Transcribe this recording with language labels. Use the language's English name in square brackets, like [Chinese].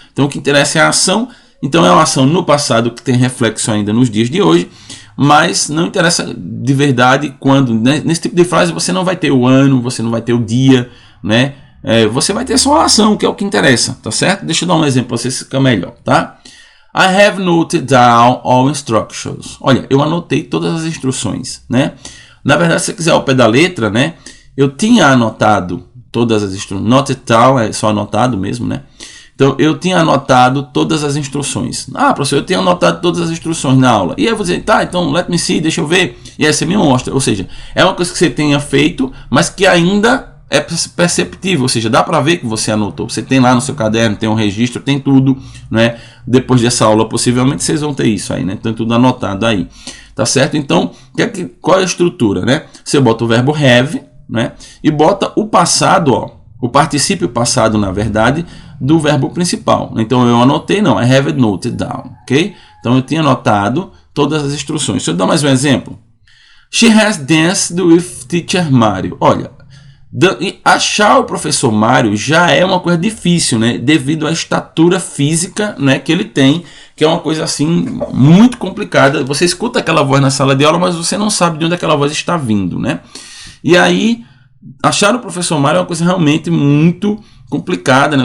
[Portuguese] Então o que interessa é a ação, então é uma ação no passado que tem reflexo ainda nos dias de hoje, mas não interessa de verdade quando, né? Nesse tipo de frase você não vai ter o ano, você não vai ter o dia, né? Você vai ter só a ação, que é o que interessa, tá certo? Deixa eu dar um exemplo para você ficar melhor, tá? [English] I have noted down all instructions. [Portuguese] Olha, eu anotei todas as instruções, né? Na verdade, se você quiser ao pé da letra, né? Eu tinha anotado todas as instruções. Noted down é só anotado mesmo, né? Então, eu tinha anotado todas as instruções. Ah, professor, eu tinha anotado todas as instruções na aula. E aí eu vou dizer, tá, então, [English] let me see, [Portuguese] deixa eu ver. E aí você me mostra. Ou seja, é uma coisa que você tenha feito, mas que ainda é perceptível, ou seja, dá para ver que você anotou. Você tem lá no seu caderno, tem um registro, tem tudo, né? Depois dessa aula, possivelmente, vocês vão ter isso aí, né? Tem tudo anotado aí, tá certo? Então, qual é a estrutura, né? Você bota o verbo have, né? E bota o passado, ó, o particípio passado, na verdade, do verbo principal. Então, eu anotei, não, [English] I have noted down, [Portuguese] ok? Então, eu tinha anotado todas as instruções. Deixa eu dar mais um exemplo. [English] She has danced with teacher Mario. [Portuguese] Olha, achar o professor Mário já é uma coisa difícil, né? Devido à estatura física, né, que ele tem, que é uma coisa assim muito complicada. Você escuta aquela voz na sala de aula, mas você não sabe de onde aquela voz está vindo, né? E aí, achar o professor Mário é uma coisa realmente muito complicada, né?